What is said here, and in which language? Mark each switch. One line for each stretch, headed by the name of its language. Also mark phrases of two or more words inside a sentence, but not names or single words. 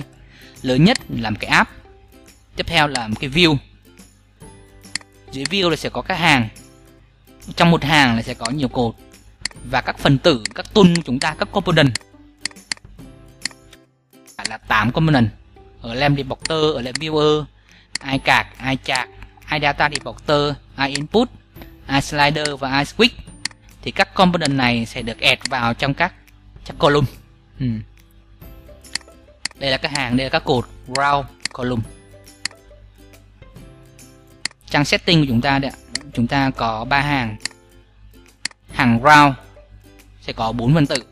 Vietnamese: Lớn nhất là một cái app, tiếp theo là một cái view, dưới view là sẽ có các hàng, trong một hàng là sẽ có nhiều cột và các phần tử, các tool của chúng ta, các component là 8 component ở Lamp reporter, ở Lamp viewer, iCard, iChart, iData reporter, iInput, iSlider và iSwitch. Thì các component này sẽ được add vào trong các column. Đây là các hàng, đây là các cột
English: row column.
Vietnamese: Trang setting của chúng ta đây, chúng ta có 3 hàng. Hàng row sẽ có 4 phần tử.